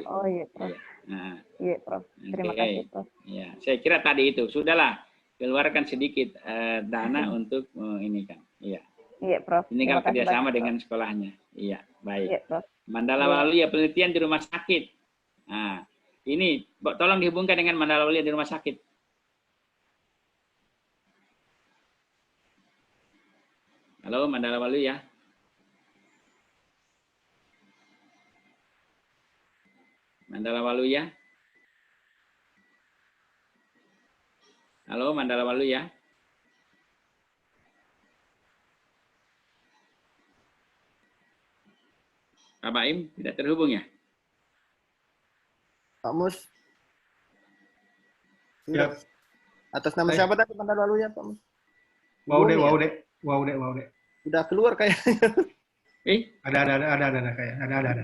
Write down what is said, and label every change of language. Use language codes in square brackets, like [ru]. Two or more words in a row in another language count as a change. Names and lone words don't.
[id] Oh, iya, Prof. Iya, Prof. Terima kasih, Prof. Ya, saya kira tadi itu. Sudahlah, keluarkan sedikit dana untuk ini kan. Iya. Iya, Prof. Ini kalau kerjasama dengan sekolahnya. Iya, baik. Iya, Prof. Mandala Waluya penelitian di rumah sakit. Nah, ini tolong dihubungkan dengan Mandala Waluya di rumah sakit. Halo, Mandala Waluya. Mandala Waluya. Halo, Mandala Waluya. Pak Baim tidak terhubung ya? Pak Mus. Siap. Atas nama siapa tadi Mandala Waluya, Pak Mus? Waude. Udah keluar kayaknya. Ada.